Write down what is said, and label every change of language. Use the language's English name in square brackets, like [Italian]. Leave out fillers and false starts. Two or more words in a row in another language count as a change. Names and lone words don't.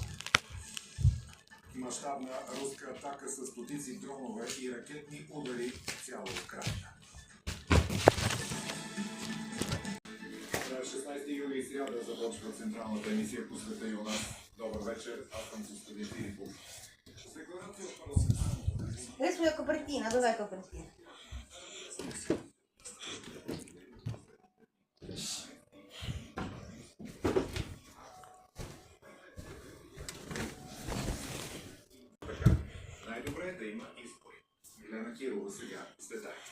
[Bulgarian] Мащабна руска атака с стотици дронове и ракетни удари цяла Украйна. На 16 юли сряда започва централната емисия по света и у нас. Добър вечер, аз съм Костадин Филипов. Декларация от парламентарното. [Italian] Adesso è copertina, dov'è la copertina? [Bulgarian] Така, най-добре е да има избори. Милена Кирова сега с детайлите.